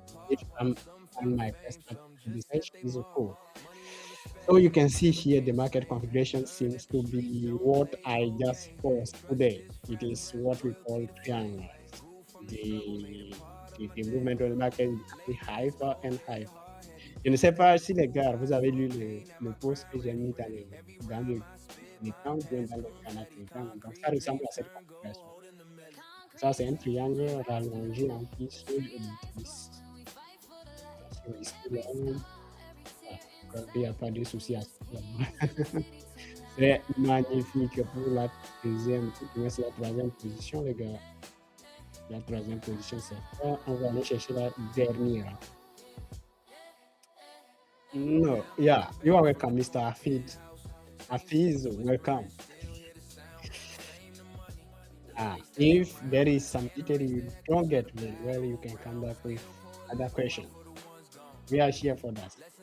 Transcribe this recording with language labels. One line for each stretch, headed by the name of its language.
English: If I'm on my personal research is cool. So you can see here the market configuration seems to be what I just posted today. It is what we call triangle. The
French: mouvement de le
English: market est hyper and hyper.
French: Je ne sais pas si les gars, vous avez lu le post que j'ai mis dans le Telegram ou bien dans le canal Telegram. Donc, ça ressemble à cette configuration. Ça, c'est un triangle rallongé en plus sur une 10. Attention ici, là. Il n'y a pas de souci à ce moment. C'est magnifique pour la deuxième, c'est la troisième position, les gars. La troisième position, c'est ça. On va aller chercher la dernière.
English: No, yeah, you are welcome, Mr. Afid. Afiz, welcome. If there is some detail you don't get me, well, you can come back with other question. We are here for that.